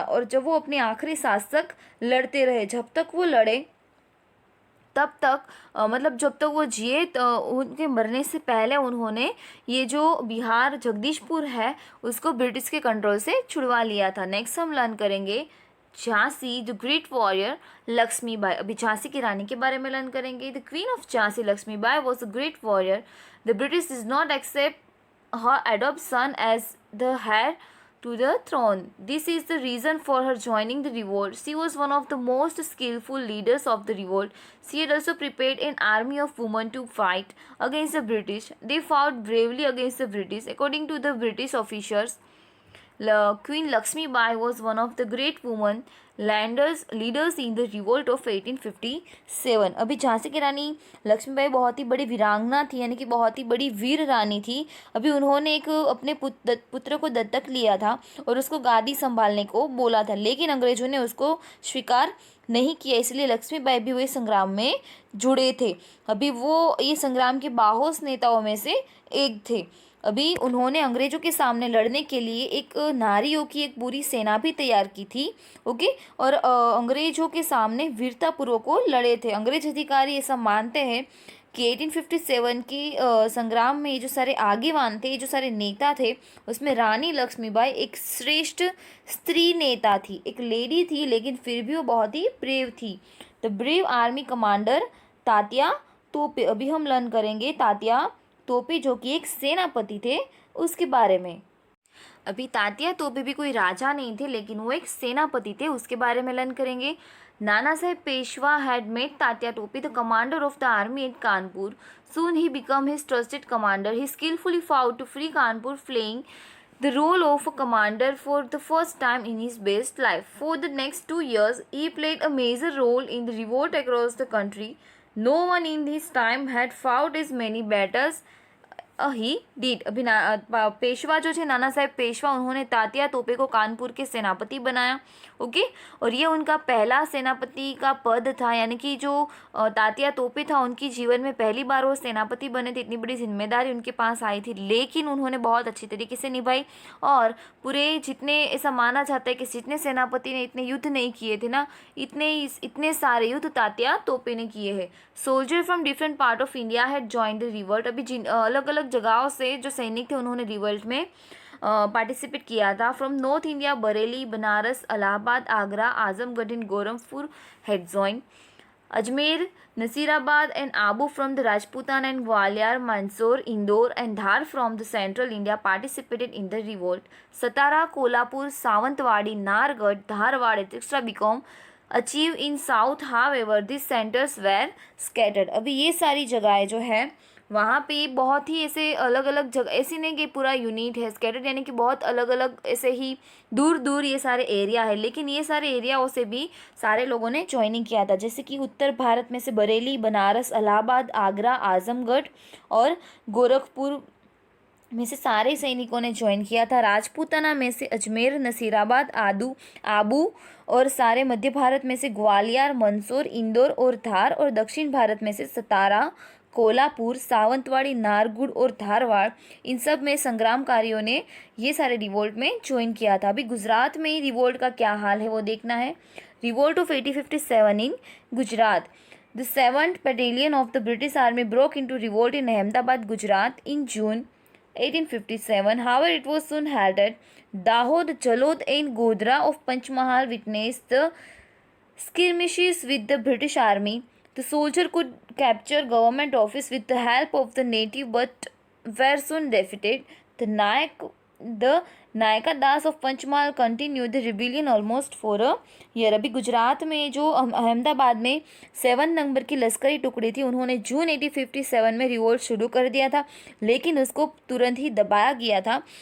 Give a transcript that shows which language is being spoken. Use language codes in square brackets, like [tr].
[hi] और जब वो अपने आखिरी सांस तक लड़ते रहे, जब तक वो लड़े तब तक मतलब जब तक वो जिए, तो उनके मरने से पहले उन्होंने ये जो बिहार जगदीशपुर है उसको ब्रिटिश के कंट्रोल से छुड़वा लिया था. नेक्स्ट हम लर्न करेंगे Jhansi the great warrior Lakshmibai. अभी झांसी की रानी के बारे में लर्न करेंगे. [en] The queen of Jhansi Lakshmibai was a great warrior. The British did not accept her adopt son as the heir to the throne. This is the reason for her joining the revolt. She was one of the most skillful leaders of the revolt. She had also prepared an army of women to fight against the British. They fought bravely against the British. According to the British officers, Queen Lakshmi Bai was one of the great women leaders in the revolt of 1857। [hi] अभी झांसी की रानी लक्ष्मीबाई बहुत ही बड़ी वीरांगना थी, यानी कि बहुत ही बड़ी वीर रानी थी। अभी उन्होंने एक अपने पुत्र को दत्तक लिया था और उसको गादी संभालने को बोला था, लेकिन अंग्रेजों ने उसको स्वीकार नहीं किया, इसलिए लक्ष्मीबाई भी वही संग्राम में जुड़े थे। अभी वो ये संग्राम के बाहोश नेताओं में से एक थे। अभी उन्होंने अंग्रेजों के सामने लड़ने के लिए एक नारियों की एक पूरी सेना भी तैयार की थी। ओके, और अंग्रेजों के सामने वीरतापूर्वक वो लड़े थे। अंग्रेज अधिकारी ऐसा मानते हैं कि 1857 की संग्राम में ये जो सारे आगेवान थे, ये जो सारे नेता थे, उसमें रानी लक्ष्मीबाई एक श्रेष्ठ स्त्री नेता थी, एक लेडी थी, लेकिन फिर भी वो बहुत ही ब्रेव थी। [en] The brave army commander Tatya Tope. [hi] अभी हम लर्न करेंगे तात्या तोपे जो कि एक सेनापति थे उसके बारे में। अभी तात्या तोपे भी कोई राजा नहीं थे, लेकिन वो एक सेनापति थे, उसके बारे में लर्न करेंगे। [en] Nana Saheb Peshwa had met Tatya Tope, the commander of the army at Kanpur. Soon he became his trusted commander. He skillfully fought to free Kanpur, playing the role of a commander for the first time in his best life. For the next 2 years, he played a major role in the revolt across the country. No one in his time had fought as many battles he did. [hi] अभी पेशवा जो थे नाना साहेब पेशवा, उन्होंने तात्या तोपे को कानपुर के सेनापति बनाया। Okay, और ये उनका पहला सेनापति का पद था, यानी कि जो तात्या तोपे था उनकी जीवन में पहली बार वो सेनापति बने थे। इतनी बड़ी जिम्मेदारी उनके पास आई थी, लेकिन उन्होंने बहुत अच्छी तरीके से निभाई। और पूरे जितने ऐसा माना जाता है कि जितने सेनापति ने इतने युद्ध नहीं किए थे ना, इतने सारे युद्ध तात्या तोपे ने किए हैं। [en] Soldier from different part of India had join the revolt. [hi] अभी जिन अलग अलग जगहों से जो सैनिक थे उन्होंने रिवोल्ट में पार्टिसिपेट किया था। [en] From north India Bareilly, Banaras, Allahabad, Agra, Azamgarh and Gorakhpur had join. Ajmer, Nasirabad and Abu from the Rajputan and Gwalior, Mandsaur, Indore and Dhar from the central India participated in the revolt. Satara, Kolhapur, Sawantwadi, Nargad, Dharwad, etc. become achieved in south. However, these centers were scattered. [hi] अभी ये सारी जगहें जो है वहाँ पे बहुत ही ऐसे अलग अलग जगह, ऐसी नहीं कि पूरा यूनिट है, स्कैटर्ड यानी कि बहुत अलग अलग ऐसे ही दूर दूर ये सारे एरिया है, लेकिन ये सारे एरियाओं से भी सारे लोगों ने ज्वाइनिंग किया था। जैसे कि उत्तर भारत में से बरेली, बनारस, इलाहाबाद, आगरा, आजमगढ़ और गोरखपुर में से सारे सैनिकों ने ज्वाइन किया था। राजपूताना में से अजमेर, नसीराबाद, आबू और सारे मध्य भारत में से ग्वालियर, मंदसौर, इंदौर और धार, और दक्षिण भारत में से सतारा, कोल्हापुर, सावंतवाड़ी, नारगुड़ और धारवाड़, इन सब में संग्रामकारियों ने ये सारे रिवोल्ट में ज्वाइन किया था। अभी गुजरात में रिवोल्ट का क्या हाल है वो देखना है। [en] Revolt of 1857 in Gujarat. The 7th Battalion of the British Army broke into revolt in Ahmedabad, Gujarat in June 1857. However, it was soon halted. Dahod, Jalod and Godhra of Panchmahal witnessed the skirmishes with the British Army. The soldier could capture government office with the help of the native, but were soon defeated. The Naikdas of Panchmahal continue the rebellion almost for a year. [hi] अभी गुजरात में जो अहमदाबाद में 7 number की लश्करी टुकड़ी थी, उन्होंने जून 1857 में रिवोल्ट शुरू कर दिया था, लेकिन उसको तुरंत ही दबाया गया था।